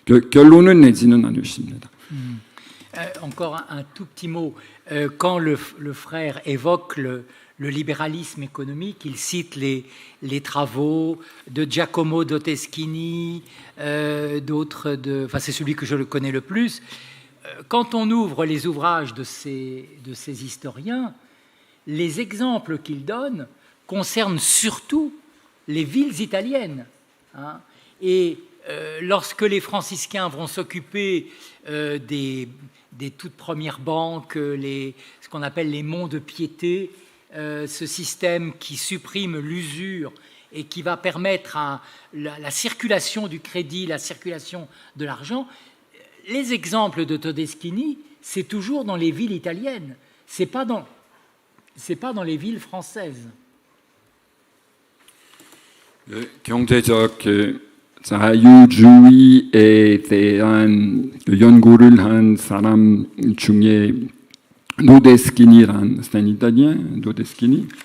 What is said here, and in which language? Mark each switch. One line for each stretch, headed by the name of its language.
Korean: 결론은 내지는 않으십니다.
French: Encore un tout petit mot. Quand le frère évoque le libéralisme économique, il cite les travaux de Giacomo Todeschini, d'autres, enfin c'est celui que je le connais le plus. Quand on ouvre les ouvrages de ces historiens, les exemples qu'ils donnent concernent surtout les villes italiennes. Hein, et lorsque les franciscains vont s'occuper des toutes premières banques, ce qu'on appelle les monts de piété, ce système qui supprime l'usure et qui va permettre la circulation du crédit, la circulation de l'argent, les exemples de Todeschini, c'est toujours dans les villes italiennes, c'est pas dans les villes françaises.
Korean: 경제적 자유주의에 대한 연구를 한 사람 중에 Todeschini란
French: c'est italien,
Korean: Todeschini.